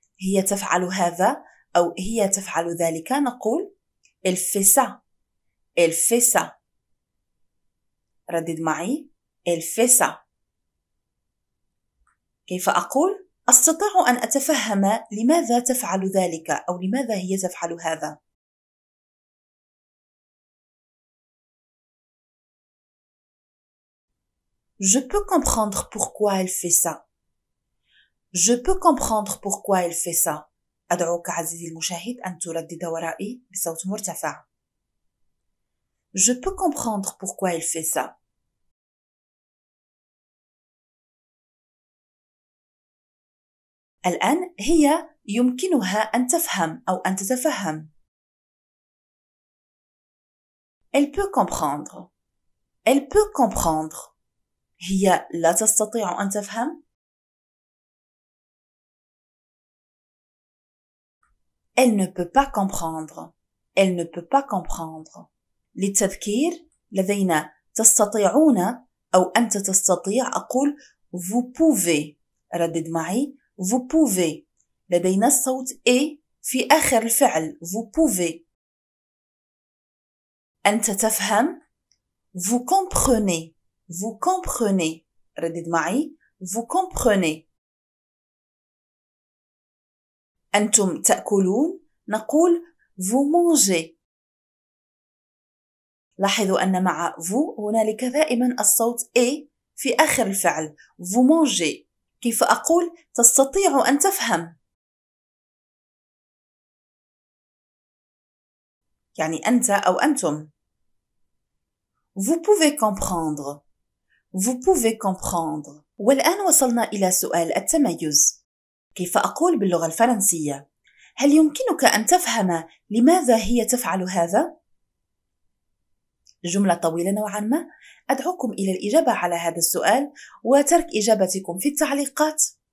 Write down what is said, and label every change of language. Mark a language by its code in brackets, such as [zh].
[ar] هي تفعل هذا أو هي تفعل ذلك. نقول [fr] elle fait ça. Elle fait ça. [ar] ردد معي. [fr] Elle fait ça. [ar] كيف أقول أستطيع أن أتفهم لماذا تفعل ذلك أو لماذا هي تفعل هذا؟ [fr] Je peux comprendre pourquoi elle fait ça. Je peux comprendre pourquoi elle fait ça. [ar] أدعوك عزيزي المشاهد أن تردد ورائي بصوت مرتفع. [fr] Je peux comprendre pourquoi elle fait ça. [ar] الآن هي يمكنها أن تفهم أو أن تتفهم. [fr] Elle peut comprendre. Elle peut comprendre. [ar] هي لا تستطيع أن تفهم. [fr] Elle ne peut pas comprendre. Elle ne peut pas comprendre. [ar] للتذكير لدينا تستطيعون أو أنت تستطيع. أقول [fr] vous pouvez. [ar] ردد معي. [fr] vous pouvez. [ar] لدينا الصوت A في آخر الفعل. [fr] vous pouvez. [ar] أنت تفهم. [fr] vous comprenez. vous comprenez. [ar] ردد معي. [fr] vous comprenez. [ar] أنتم تأكلون. نقول [fr] vous mangez. [ar] لاحظوا أن مع vous هنالك دائما الصوت A في آخر الفعل. [fr] vous mangez. [ar] كيف أقول تستطيع أن تفهم؟ يعني أنت أو أنتم. [fr] Vous pouvez comprendre. Vous pouvez comprendre. [ar] والآن وصلنا إلى سؤال التميز. كيف أقول باللغة الفرنسية؟ هل يمكنك أن تفهم لماذا هي تفعل هذا؟ جملة طويلة نوعا ما. أدعوكم إلى الإجابة على هذا السؤال وترك إجابتكم في التعليقات.